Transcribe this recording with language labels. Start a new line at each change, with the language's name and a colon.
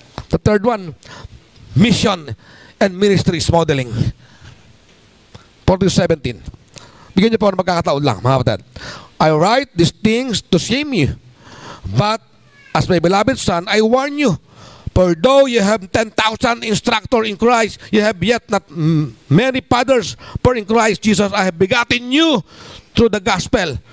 English: The third one, mission and ministries modeling. 40-17.
Filipino: Bigyan niyo po ng magkakataon lang, mga kapatid.
English: I write these things to shame you. But as my beloved son, I warn you. For though you have 10,000 instructors in Christ, you have yet not many fathers. For in Christ Jesus, I have begotten you through the gospel.